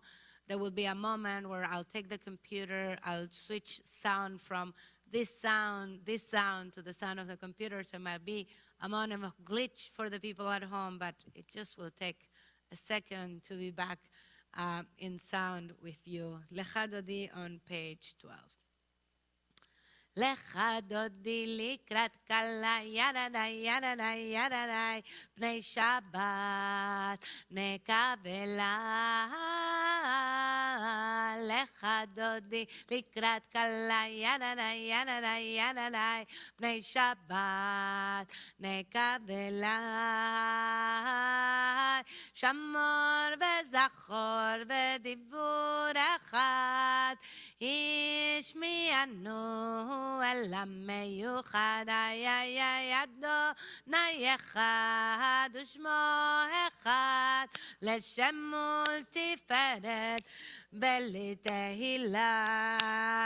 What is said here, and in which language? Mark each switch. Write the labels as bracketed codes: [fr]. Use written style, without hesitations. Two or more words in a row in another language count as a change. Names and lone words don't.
[en] There will be a moment where I'll take the computer, I'll switch sound from this sound to the sound of the computer, so it might be a moment of glitch for the people at home, but it just will take a second to be back in sound with you. [he] Lecha Dodi [en] on page 12. [he] לכה דודי לקראת כלה ידדי ידדי ידדי פני שבת נקבלה. לכה דודי לקראת כלה ידדי ידדי ידדי פני שבת נקבלה. Shamor וזכור ודיבור אחד השמיענו אל המיוחד אדוני אחד ושמו אחד לשם ולתפארת ולתהילה.